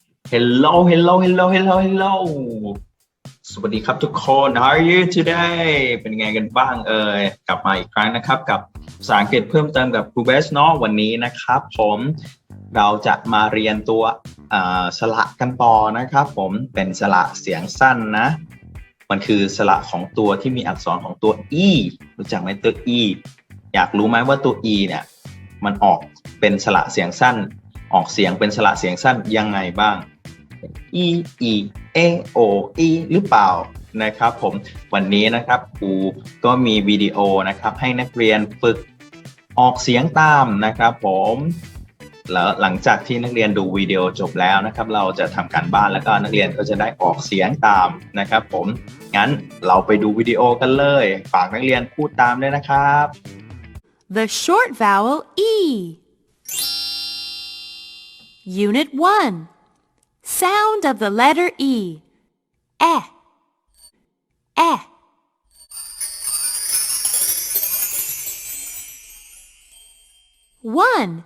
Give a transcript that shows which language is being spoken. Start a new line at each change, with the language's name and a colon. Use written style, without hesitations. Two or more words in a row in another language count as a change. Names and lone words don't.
English: Hello, hello, hello, hello, hello
Thai: สวัสดีครับทุกคน
English: How are you today
Thai: เป็นไงกันบ้างกลับมาอีกครั้งนะครับกับภาษาอังกฤษเพิ่มเติมกับครูเบสเนาะวันนี้นะครับเราจะมาเรียน ตัวสระกันต่อนะครับผมเป็นสระเสียงสั้นนะมันคือสระของตัวที่มีอักษรของตัว e รู้จักไหมตัว e อยาก รู้ไหมว่าตัว e เนี่ยมันออกเป็นสระเสียงสั้นออกเสียงเป็นสระเสียงสั้นยังไงบ้าง e e a o e หรือเปล่านะครับผมวันนี้นะครับครูก็มีวิดีโอนะครับให้นักเรียนฝึกออกเสียงตามนะครับผมแล้วหลังจากที่นักเรียนดูวิดีโอจบแล้วนะครับเราจะทำการบ้านแล้วก็นักเรียนก็จะได้ออกเสียงตามนะครับผมงั้นเราไปดูวิดีโอกันเลยฝากนักเรียนพูดตามด้วยนะครับ
English: The short vowel E. Unit 1. Sound of the letter E. Eh. Eh. One.